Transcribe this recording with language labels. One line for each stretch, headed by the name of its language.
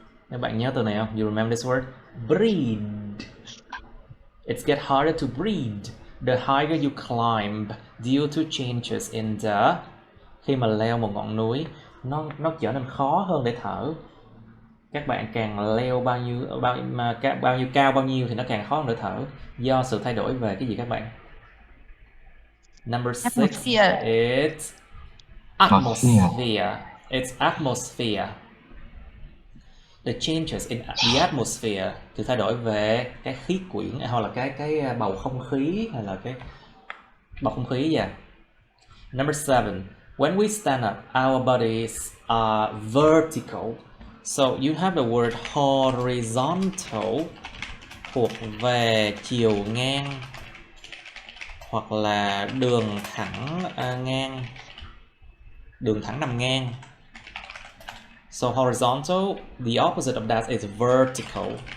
Vietnamese: Các bạn nhớ từ này không?
English: You remember this word? Breathe. It gets harder to breathe the higher you climb due to changes in the.
Vietnamese: Khi mà leo một ngọn núi, nó trở nên khó hơn để thở. Các bạn càng leo bao nhiêu cao bao nhiêu thì nó càng khó hơn để thở do sự thay đổi về cái gì các bạn?
English: Number 6. It's atmosphere. It's atmosphere. The changes in the atmosphere,
Vietnamese: sự thay đổi về cái khí quyển hoặc là cái bầu không khí hay là cái bầu không khí vậy.
English: Number 7. When we stand up, our bodies are vertical. So you have the word horizontal,
Vietnamese: thuộc về chiều ngang hoặc là đường thẳng ngang, đường thẳng nằm ngang.
English: So horizontal, the opposite of that is vertical.